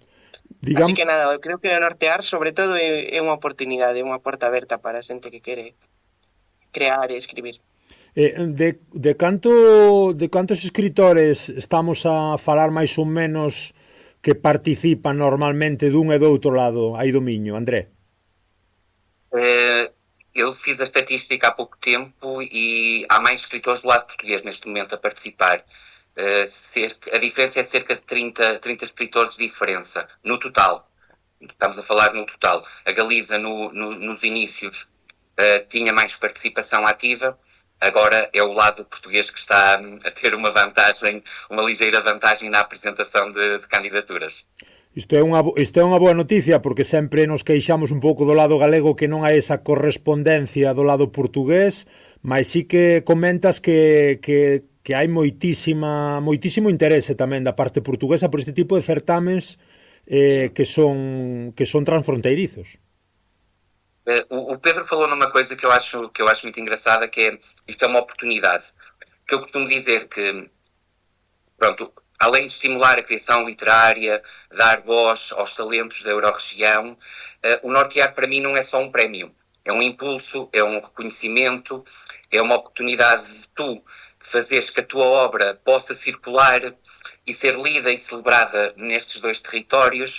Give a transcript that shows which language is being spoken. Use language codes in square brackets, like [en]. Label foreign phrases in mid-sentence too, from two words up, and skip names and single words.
[gl] Así que nada, eu creo que Nortear sobre todo é unha oportunidade, unha porta aberta para a xente que quere crear e escribir. De cantos escritores estamos a falar máis ou menos que participan normalmente dun e do outro lado aí do Miño, André? [pt] Eu fiz a estatística há pouco tempo e há mais escritores do lado português neste momento a participar. A diferença é de cerca de 30 escritores de diferença, no total. Estamos a falar no total. A Galiza, nos inícios, tinha mais participação ativa. Agora é o lado português que está a ter uma ligeira vantagem na apresentação de candidaturas. [gl] Isto é unha boa noticia, porque sempre nos queixamos un pouco do lado galego que non hai esa correspondencia do lado portugués, mas sí que comentas que hai moitísimo interese tamén da parte portuguesa por este tipo de certames que son transfronteirizos. [pt] O Pedro falou numa coisa que eu acho muito engraçada, que é, isto é uma oportunidade. Que eu costumo dizer que, pronto, além de estimular a criação literária, dar voz aos talentos da Eurorregião, o Nortear para mim não é só um prémio. É um impulso, é um reconhecimento, é uma oportunidade de tu fazeres que a tua obra possa circular e ser lida e celebrada nestes dois territórios.